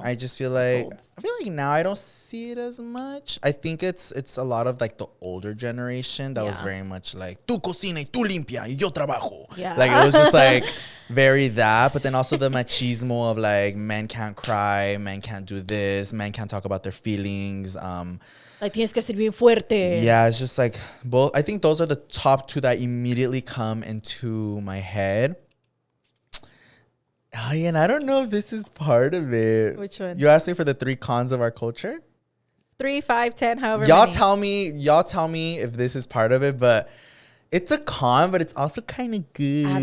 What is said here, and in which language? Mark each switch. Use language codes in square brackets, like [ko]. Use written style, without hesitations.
[en] I just feel like now I don't see it as much. I think it's a lot of like the older generation that was very much like [es] tú cocina y tú limpia y yo trabajo. [en] Yeah. Like it was just like very that, but then also the machismo of like men can't cry, men can't do this, men can't talk about their feelings. [es] Like tienes que ser bien fuerte. [en] Yeah, it's just like both. I think those are the top two that immediately come into my head. Oh, yeah, and I don't know if this is part of it. Which one? You asked me for the 3 cons of our culture. 3, 5, 10, however Y'all many. tell me if this is part of it, but it's a con, but it's also kind of good.